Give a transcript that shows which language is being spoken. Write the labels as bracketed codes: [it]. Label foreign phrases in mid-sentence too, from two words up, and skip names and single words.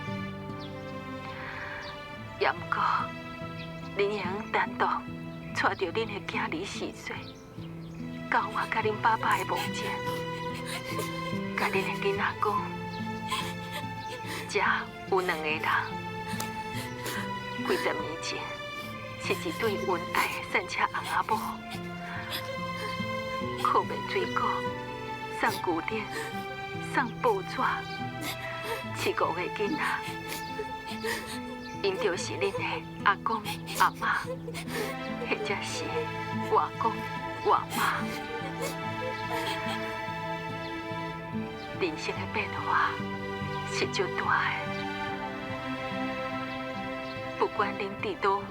[nan] 也毋过，恁会用单独带着恁的囝离4岁，到我甲恁爸爸的墓前，甲恁的囡仔讲，遮有2个人，几十年前。是一对恩爱的散车翁仔某，靠卖水果、送牛奶、送报纸，饲5个囡仔。因就是恁的阿公、阿妈，或者是外公、外妈。人生的变化是足大的，不管恁伫倒位。